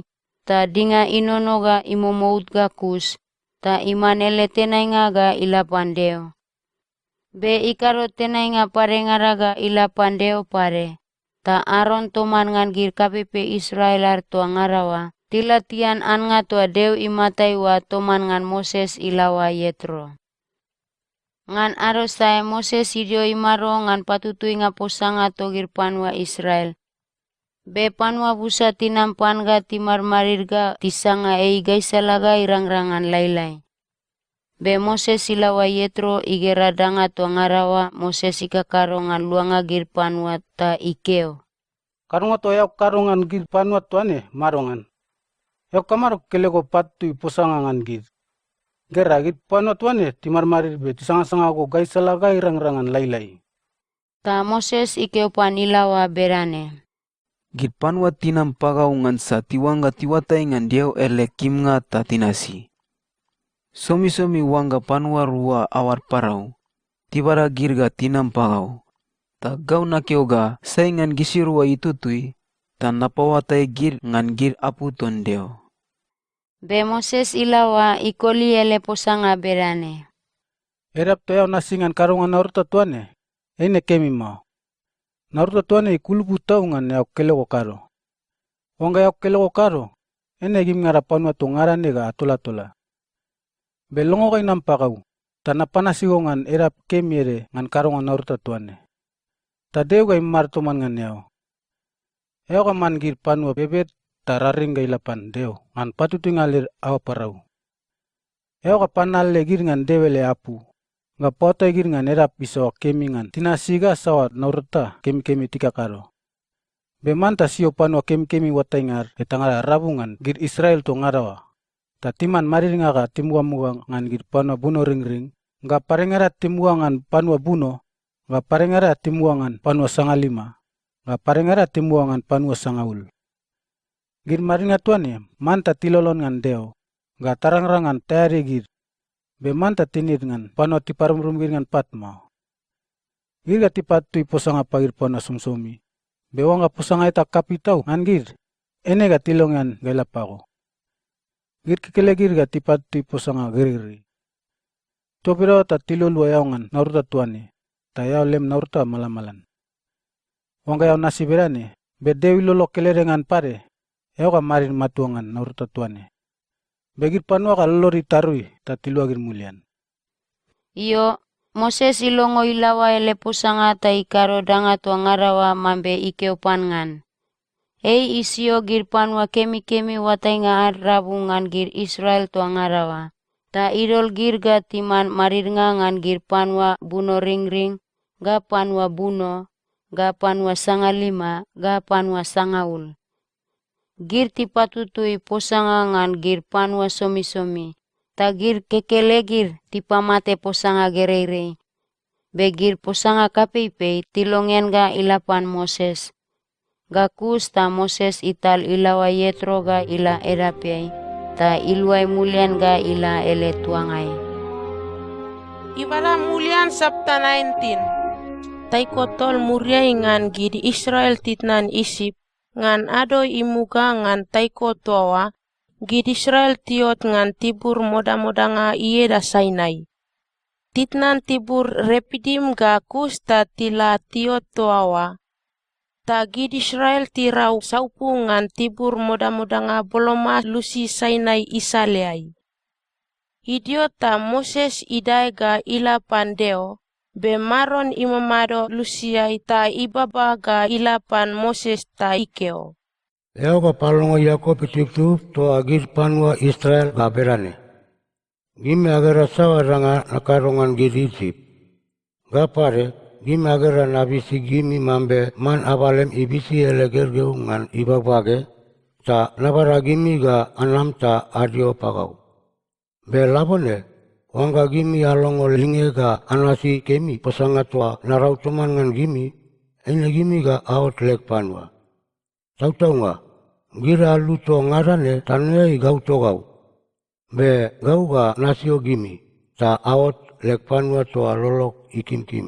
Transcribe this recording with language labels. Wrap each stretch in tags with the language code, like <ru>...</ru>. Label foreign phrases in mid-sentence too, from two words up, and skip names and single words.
<tuc>Ta dinga inonoga imomout gakus. Ta imanele tenainga ga ilapandeo. Be ikaro tenainga parengaraga ilapandeo pare. Ta Aaron toman ngan gir kapepe Israelar tua ngarawa. Tilatian anga tua dew imatai wa toman ngan Moses ilawa Yetro. Ngan arosai Moses idio imaro ngan patutui nga posanga togir panwa Israel. Be panwa busa tinam panga timarmarirga tisanga gaisalaga irang-rangan lailai. Be Moses ilawa Yetro igera danga tua ngarawa Moses ikakaro ngan luanga gir panwa ta ikeo. Karunga to yak karungan gir panwa tuane marongan. Yok kamaro kelego patu posanga ngan gir. Gera gir panwa tuane timarmarir be tisanga-sanga ko gaisalaga irang-rangan lailai. Ta Moses ikeo panilawa berane. Gir panwa tinam pagau ngansa tiwanga tiwatai ngan diau ele kimnga ta tinasi. Somi-somi wanga panwa rua awar parau. Tibara girga tinam pagau. Ta gau nakioga saingan gisirua itutui. Ta napawatai gir ngan gir apu tondeo. Be Moses ilawa ikoli ele posanga berane. Erap to yau nasingan karungan naurta tuane. Ene kemi mau. Naurta tuane ikulupu tau ngan yauk kelego karo. Wanga yauk kelego karo. Ene gim ngara panwa to ngarane ga atola-tola. Belongo kay nampakau. Ta napanasigo ngan erap kemi ere ngan karungan naurta tuane. Ta dew gay martoman ngan yau. Eo ka man gir panwa bebet tararing gay lapan dew ngan patutu ngalir awa parau. Eo ka panal le gir ngan dewele apu. Nga potay gir ngan erap iso kemi ngan tinasiga sawat naurta kemi-kemi tika karo. Bemanta sio panwa kemi-kemi watay ngar etangara rabungan gir Israel to ngarawa. Ta timan mariringa ka timuga-muga ngan gir panwa buno ring-ring. Nga parengara timuga ngan panwa buno. Nga parengara timuga ngan panwa sangalima. Nga parengara timuga ngan panwa sangaul. Gir maringa tuane manta tilolon ngan deo. Nga tarang-rangan tayari gir. Be manta tinir ngan panwa tiparum-rum gir ngan patmau. Gir ga tipatui posanga pagir panwa sumsomi. Be wanga posanga ita kapitau ngan gir. Ene ga tilongan gailapako. Gir kekele gir ga tipatui posanga giri-giri. Topiro ta tilolua yau ngan naurta tuane. Ta yau lem naurta malamalan. Wanga yau nasi berane. Be dewi lolo kelerengan pare. Eo ka marin matuangan naurta tuane. Begir panwa ka lori tarui ta tiluagir mulian. Iyo, Moses ilongo ilawa ele posanga ta ikaro danga tua ngarawa mambe ikeo pangan. Isio gir panwa kemi-kemi watay nga rabungan gir Israel tua ngarawa. Ta idol gir ga timan marirnga ngan gir panwa buno ring-ring, ga panwa buno, ga panwa sangalima, ga panwa sangaul. Gir tipatutui posanga ngan gir panua somi-somi. Ta gir kekelegir tipamate posanga gereirei. Begir posanga kapei-pei tilongen ga ilapan Moses. Gakus ta Moses ital ilawa Yetro ga ila edapiai. Ta iluai mulian ga ila ele tuangai. Ibara mulian sabta 19. Taiko tol muriai ngan gidi Israel titnan Isip. Ngan ado imuga ngan taiko toawa. Gidi Israel tiot ngan tibur moda-modanga ieda Sainai. Titnan tibur Repidim ga kus ta tila tiot toawa. Ta gidi Israel tirau saupu ngan tibur moda-modanga boloma lusi Sainai isaleai. Idiot ta Moses idai ga ila pandeo. Be maron imamado lusiai ta ibaba ga ilapan Moses ta ikeo. Eo ga palongo Yakob itu to agir panua Israel ga berane. Gime agera sawa ranga nakarongan giri Isip. Ga pare, gime agera nabisi gimi mambe man abalem ibisi elegergeu ngan ibabage, ta nabara gimi ga anam ta adio pagau. Be labone, wangga gimi alongo linge ga anasi kemi posanga toa narau toman ngan gimi, ene gimi ga aot lek panua. Tau-tau nga, gira luto ngarane tanei gau to gau. Be gau ga nasio gimi, ta aot lek panua toa lolok ikim-kim.</tuc>